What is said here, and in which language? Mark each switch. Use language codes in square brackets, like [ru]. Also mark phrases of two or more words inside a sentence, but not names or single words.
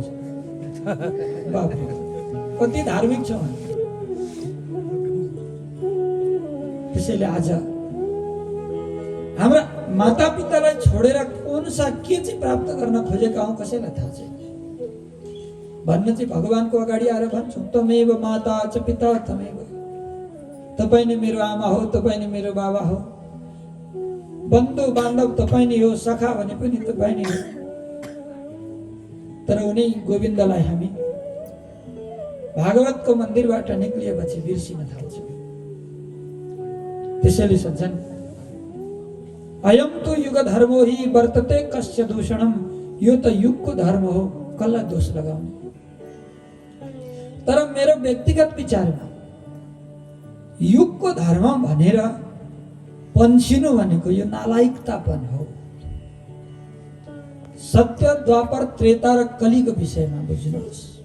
[ne] बाबु कति धार्मिक छ। त्यसैले आज हाम्रा माता पितालाई छोडेर कुन सा के चाहिँ प्राप्त गर्न खोजेका हौं कसैलाई थाहा छैन। भन्न चाहिँ भगवानको अगाडि आएर भन्छौँ [sa] तमेव माता च पिता तमेव, [ne] तपाईँ नै मेरो आमा हो, तपाईँ नै मेरो बाबा हो, बन्धु बान्धव तपाईँ नै हो, सखा भने पनि तपाईँ नै हो। तर उनी गोविन्दलाई हामी भागवतको मन्दिरबाट निक्लिएपछि बिर्सिन थाल्छौँ। त्यसैले सज्जन [sa] अयम तो युग धर्मो हि वर्तते कस्य दूषणम, [ne] यो त युगको धर्म हो, कसलाई दोष लगाउने। तर मेरो व्यक्तिगत विचारमा युगको धर्म भनेर पन्छिनु भनेको यो नालायकतापन हो। सत्य द्वापर त्रेता र कलिको विषयमा बुझ्नुहोस्।